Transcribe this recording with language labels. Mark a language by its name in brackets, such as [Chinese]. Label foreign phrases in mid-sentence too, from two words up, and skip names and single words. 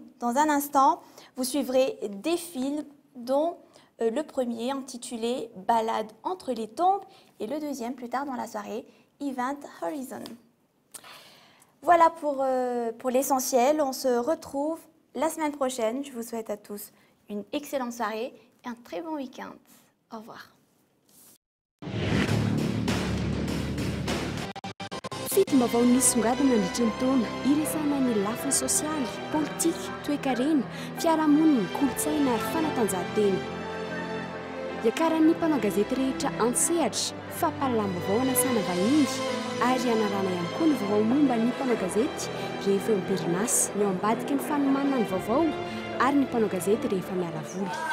[French] Dans un instant, vous suivrez des films dont le premier intitulé « Balade entre les tombes » et le deuxième plus tard dans la soirée, Event Horizon. Voilà pour l'essentiel. On se retrouve la semaine prochaine. Je vous souhaite à tous une excellente soirée et un très bon week-end. Au revoir. [Malagasy] Fito-baovao nisongadina nandritra ny taona iresana ny lafiny sosialy, politika, toe-karena, fiarahamonina, kolontsaina ary fanatanjahantena. Iakaran'ny mpanao gazety rehetra an-tsehatra fampahalalam-baovao anasana vahiny ary anarana ihany koa ny vaovao momba ny mpanao gazety rehefa eo am-perinasa, ny ao ambadika ny fanomanana ny vaovao ary ny mpanao gazety rehefa miala voly.